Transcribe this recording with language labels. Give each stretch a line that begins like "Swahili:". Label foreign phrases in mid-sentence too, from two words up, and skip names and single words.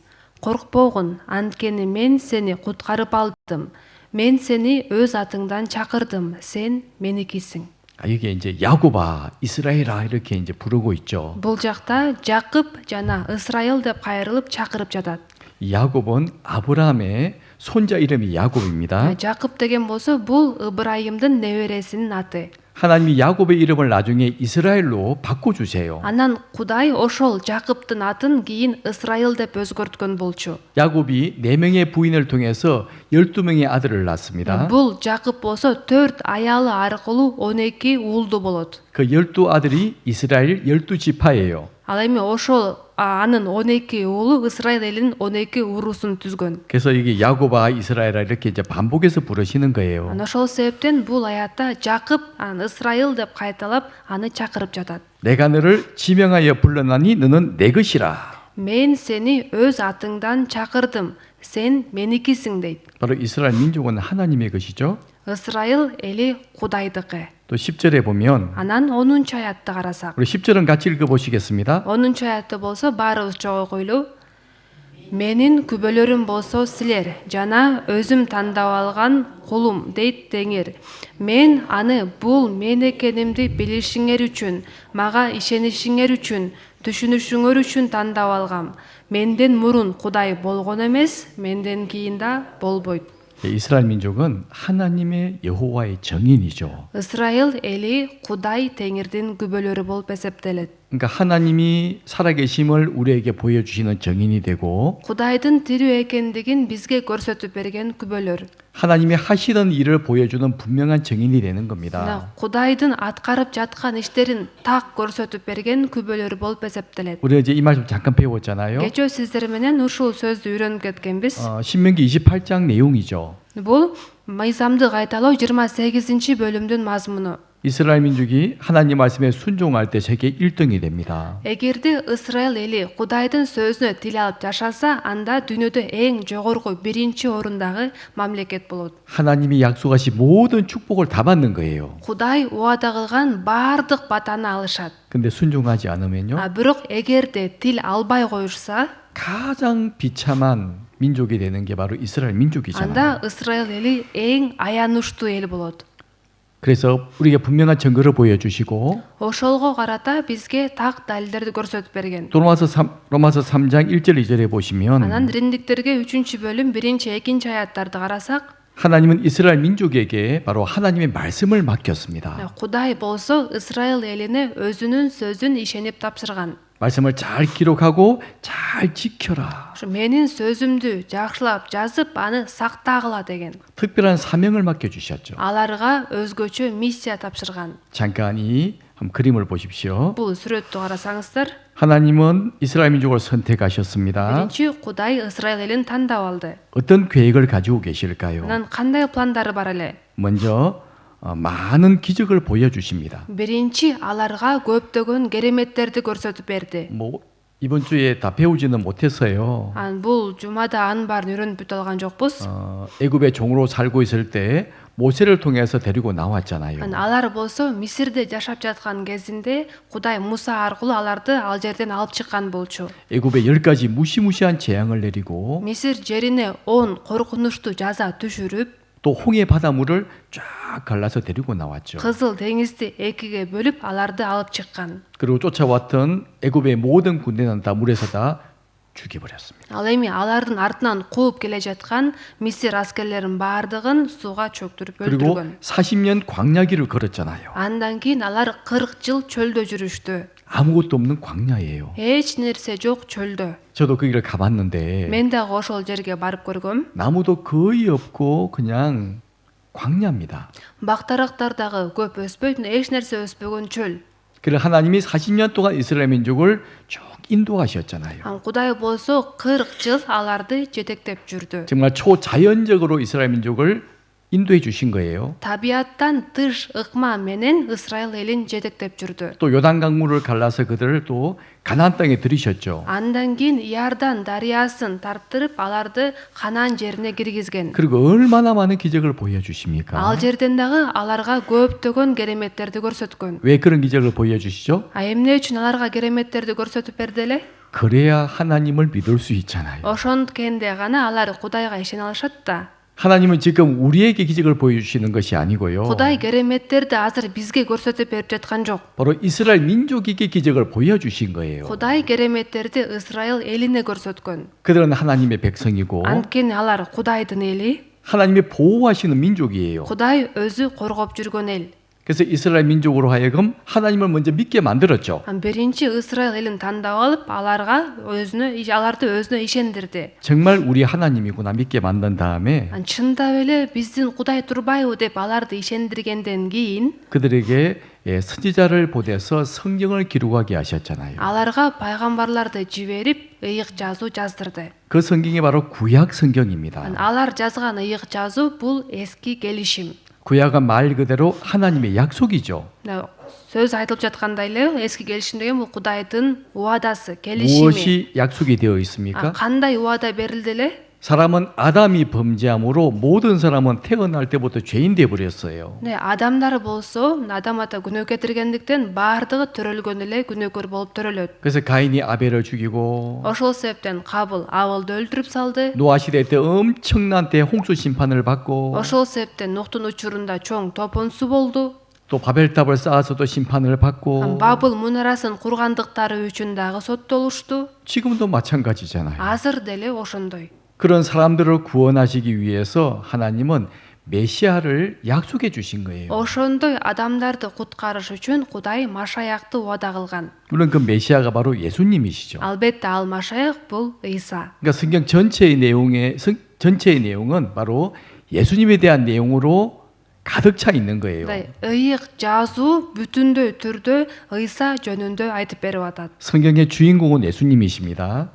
Kyrgyz: Коркпогун, анткени мен сени куткарып алдым. Мен сени өз атыңдан чакырдым. Сен меникисиң.
Korean: 이게 이제 야곱아, 이스라엘아 이렇게 이제 부르고 있죠.
Kyrgyz: Бул жакта Жакып жана Исраил деп кайрылып чакырып жатат.
Korean: 야곱은 아브라함의 손자 이름이 야곱입니다.
Kyrgyz: Жакып деген болсо, бул Ыбрайымдын небересинин аты.
Korean: 하나님이 야곱의 이름을 나중에 이스라엘로 바꿔주세요.
Kyrgyz: Анан Кудай ошол Жакыптын атын кийин Исраил деп өзгөрткөн болчу.
Korean: 야곱이 4명의 부인을 통해서 12명의 아들을 낳습니다.
Kyrgyz: Бул Жакып болсо 4 аялы аркылуу 12 уулду болот.
Korean: 그 12 아들이 이스라엘 12지파예요.
Kyrgyz: Ал эми ошол анын 12 уулу Исраил элинин 12 уруусун түзгөн.
Korean: 그래서 이게 야곱아 이스라엘아 이렇게 이제 반복해서 부르시는 거예요.
Kyrgyz: Ошол себептен бул аятта Жакып, анан Исраил деп кайталап аны чакырып жатат.
Korean: 내가 너를 지명하여 불러나니 너는 내 것이라.
Kyrgyz: Мен сени өз атыңдан чакырдым, сен меникисиң дейт.
Korean: 바로 이스라엘 민족은 하나님의 것이죠.
Kyrgyz: Исраил эли Кудайдыкы.
Korean: 또 10절에 보면
Kyrgyz: Анан 10-чу аятты карасак.
Korean: 우리 10절은 같이 읽어보시겠습니다.
Kyrgyz: 10-чу аятты болсо баарыбыз чогуу койлуу. Менин күбөлөрүм болсо силер жана өзүм тандап алган кулум дейт Теңир. Мен аны бул мен экенимди билишиңер үчүн, мага ишенишиңер үчүн, түшүнүшүңөр үчүн тандап алгам. Менден мурун Кудай болгон эмес, менден кийин да болбойт.
Korean: 이스라엘 민족은 하나님의 여호와의 정인이죠.
Kyrgyz: Исраил эли Кудай Теңирдин күбөлөрү болуп эсептелет.
Korean: 그러니까 하나님이 살아계심을 우리에게 보여주시는 정인이 되고
Kyrgyz: Кудайдын тирүү экендигин бизге көрсөтүп берген күбөлөр.
Korean: 하나님이 하시던 일을 보여주는 분명한 정인이 되는 겁니다.
Kyrgyz: Мына Кудайдын аткарып жаткан иштерин так көрсөтүп берген күбөлөр болуп эсептелет.
Korean: 우리가 이제 이 말씀 잠깐 배웠잖아요.
Kyrgyz: Кечөө сиздер менен ушул сөздү үйрөнүп кеткенбиз.
Korean: 신명기 28장 내용이죠.
Kyrgyz: Бул Мыйзамды кайталоо 28-бөлүмдүн мазмуну.
Korean: 이스라엘 민족이 하나님 말씀에 순종할 때 세계 1등이 됩니다.
Kyrgyz: Эгерде Исраил эли Кудайдын сөзүнө тил алып жашаса, анда дүйнөдө эң жогорку биринчи орундагы мамлекет болот.
Korean: 하나님이 약속하신 모든 축복을 다 받는 거예요.
Kyrgyz: Кудай уада кылган баардык батаны алышат.
Korean: 근데 순종하지 않으면요.
Kyrgyz: Бирок эгерде тил албай коюшса,
Korean: 가장 비참한 민족이 되는 게 바로 이스라엘 민족이잖아요.
Kyrgyz: анда Исраил эли эң аянычтуу эл болот.
Korean: 그래서 우리에게 분명한 증거를 보여주시고
Kyrgyz: Ошолго карата бизге так далилдерди көрсөтүп берген.
Korean: 또 로마서 3장 1절 2절에 보시면
Kyrgyz: Анан Римдиктерге 3-бөлүм 1-2 аяттарды карасак,
Korean: 하나님은 이스라엘 민족에게 바로 하나님의 말씀을 맡겼습니다.
Kyrgyz: Кудай болсо Исраил элине өзүнүн сөзүн ишенип тапшырган.
Korean: 말씀을 잘 기록하고 잘 지켜라.
Kyrgyz: Ушу менин сөзүмдү жакшылап жазып, аны сактагыла деген.
Korean: 특별한 사명을 맡겨주셨죠.
Kyrgyz: Аларга өзгөчө миссия тапшырган.
Korean: 잠깐 이 한번 그림을 보십시오.
Kyrgyz: Бул сүрөттү карасаңыздар,
Korean: 하나님은 이스라엘 민족을 선택하셨습니다.
Kyrgyz: биринчи Кудай Исраил элин тандап алды.
Korean: 어떤 계획을 가지고 계실까요?
Kyrgyz: Анан кандай пландары бар эле?
Korean: 먼저 많은 기적을 보여주십니다.
Kyrgyz: Биринчи аларга көптөгөн кереметтерди көрсөтүп берди.
Korean: 뭐 이번 주에 다 배우지는 못했어요.
Kyrgyz: Бул жумада анын баарын үйрөнүп бүтө алган жокпуз.
Korean: 애굽의 종으로 살고 있을 때 모세를 통해서 데리고 나왔잖아요.
Kyrgyz: Алар болсо Мисирде жашап жаткан кезинде Кудай Муса аркылуу аларды ал жерден алып чыккан болчу.
Korean: 애굽에 10가지 무시무시한 재앙을 내리고
Kyrgyz: Мисир жерине 10 коркунучтуу жаза түшүрүп,
Korean: 또 홍해 바닷물을 쫙 갈라서 데리고 나왔죠.
Kyrgyz: Кызыл деңизди экиге бөлүп аларды алып чыккан.
Korean: 그리고 쫓아왔던 애굽의 모든 군대는 다 물에서 다 죽여버렸습니다.
Kyrgyz: Ал эми алардын артынан кууп келе жаткан Мисир аскерлерин баардыгын сууга чөктүрүп
Korean: 그리고
Kyrgyz: өлтүргөн.
Korean: 40년 광야길을 걸었잖아요.
Kyrgyz: Андан кийин алар 40 жыл чөлдө жүрүштү.
Korean: 아무것도 없는 광야예요.
Kyrgyz: Эч нерсе жок чөлдө.
Korean: 저도 그 길을 가봤는데
Kyrgyz: Мен дагы ошол жерге барып көргөм.
Korean: 나무도 거의 없고 그냥 광야입니다.
Kyrgyz: Бактарактар дагы көп өспөйт, эч нерсе өспөгөн чөл.
Korean: 그래서 하나님이 40년 동안 이스라엘 민족을 쭉 인도하셨잖아요.
Kyrgyz: Кудай болсо 40 жыл аларды жетектеп жүрдү.
Korean: 정말 초자연적으로 이스라엘 민족을 인도해 주신 거예요.
Kyrgyz: Табиаттан тыш ыкма менен Исраил элин жетектеп жүрдү.
Korean: 또 요단 강물을 갈라서 그들을 또 가나안 땅에 들이셨죠.
Kyrgyz: Андан кийин Иордан дарыясын тарттырып, аларды Канаан жерине киргизген.
Korean: 그리고 얼마나 많은 기적을 보여주십니까?
Kyrgyz: Ал жерден дагы аларга көптөгөн кереметтерди көрсөткөн.
Korean: 왜 그런 기적을 보여주시죠?
Kyrgyz: Эмне үчүн аларга кереметтерди көрсөтүп берди эле?
Korean: 그래야 하나님을 믿을 수 있잖아요.
Kyrgyz: Ошонткенде гана алар Кудайга ишене алышат да.
Korean: 하나님은 지금 우리에게 기적을 보여주시는 것이 아니고요.
Kyrgyz: Кудай кереметтерди азыр бизге көрсөтүп берип жаткан жок.
Korean: 바로 이스라엘 민족에게 기적을 보여주신 거예요.
Kyrgyz: Кудай кереметтерди Исраил элине көрсөткөн.
Korean: 그들은 하나님의 백성이고
Kyrgyz: Анткени алар Кудайдын эли,
Korean: 하나님의 보호하시는 민족이에요.
Kyrgyz: Кудай өзү коргоп жүргөн эл.
Korean: 그래서 이스라엘 민족으로 하여금 하나님을 먼저 믿게 만들었죠.
Kyrgyz: Биринчи Исраил элин тандап алып, аларды өзүнө ишендирди.
Korean: 정말 우리 하나님이구나 믿게 만든 다음에
Kyrgyz: Чындап эле биздин Кудай турбайбы деп аларды ишендиргенден кийин
Korean: 그들에게 선지자를 보내서 성경을 기록하게 하셨잖아요.
Kyrgyz: Аларга пайгамбарларды жиберип, ыйык жазуу жаздырды.
Korean: 그 성경이 바로 구약 성경입니다.
Kyrgyz: Алар жазган ыйык жазуу бул эски келишим.
Korean: 구약은 말 그대로 하나님의 약속이죠.
Kyrgyz: Сөз айтылып жаткандай эле эски келишим деген бул Кудайдын уадасы, келишими.
Korean: 무엇이 약속이 되어 있습니까?
Kyrgyz: Кандай уада берилди эле?
Korean: 사람은 아담이 범죄함으로 모든 사람은 태어날 때부터 죄인 되어 버렸어요.
Kyrgyz: Адамдар болсо, Адам ата күнөө кетиргендиктен баардыгы төрөлгөн эле күнөөкөр болуп төрөлөт.
Korean: 그래서 가인이 아벨을 죽이고
Kyrgyz: Ошол себептен Кабыл Авылды өлтүрүп салды.
Korean: 노아 시대 때 엄청난 대홍수 심판을 받고
Kyrgyz: Ошол себептен Нухтун учурунда чоң топон суу болду.
Korean: 또 바벨탑을 쌓아서도 심판을 받고
Kyrgyz: Бабыл мунарасын кургандыктары үчүн дагы соттолушту.
Korean: 지금도 마찬가지잖아요.
Kyrgyz: Азыр деле ошондой.
Korean: 그런 사람들을 구원하시기 위해서 하나님은 메시아를 약속해 주신 거예요.
Kyrgyz: Ошондой адамдарды куткарыш үчүн Кудай Машаякты убада кылган.
Korean: 물론 그 메시아가 바로 예수님이시죠.
Kyrgyz: Албетте ал Машаяк бул Ыйса.
Korean: 그러니까 성경 전체의 내용은 바로 예수님에 대한 내용으로 가득 차 있는 거예요.
Kyrgyz: Ыйык жазуу бүтүндөй түрдө Ыйса жөнүндө айтып берип атат.
Korean: 성경의 주인공은 예수님이십니다.